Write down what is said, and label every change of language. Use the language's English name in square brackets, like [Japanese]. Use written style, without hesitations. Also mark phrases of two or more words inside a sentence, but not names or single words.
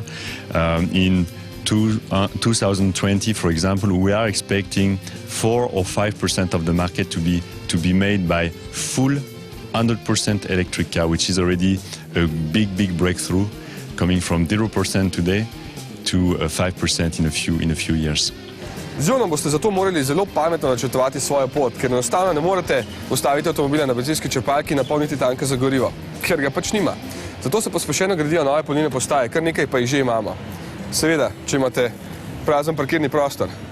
[English] In 2020, for example, we are expecting 4 or 5% of the market to be made by full 100% electric car, which is already a big breakthrough, coming from 0% today to 5% in a few years. [Slovenian] Z Ionom boste zato morali zelo pametno načrtovati svojo pot, ker enostavno ne morete ustaviti avtomobila na bencinski črpalki in napolniti tanka za gorivo, ker ga pač nima. Zato se pospešeno gradijo nove polnilne postaje, kar nekaj pa jih že imamo. Seveda, če imate prazen parkirni prostor.